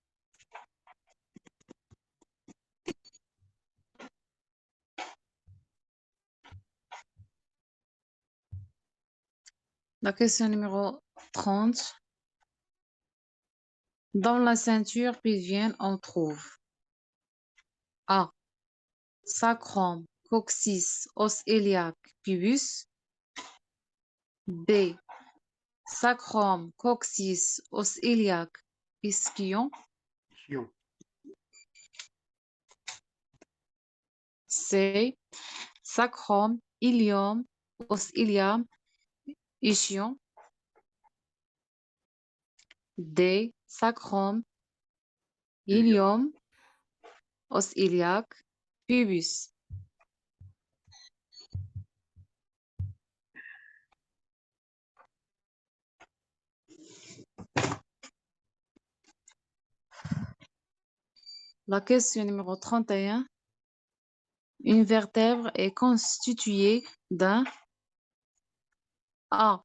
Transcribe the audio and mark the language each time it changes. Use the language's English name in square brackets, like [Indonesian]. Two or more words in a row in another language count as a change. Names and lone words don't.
[French] La question numéro 30. Dans la ceinture pelvienne, on trouve A. Sacrum, coccyx, os iliaque, pubis. B. Sacrum, coccyx, os iliaque, ischion. C. Sacrum, ilium, os ilium, ischion. D. Sacrum, ilium, os iliaque, pubis. La question numéro 31. Une vertèbre est constituée d'un A.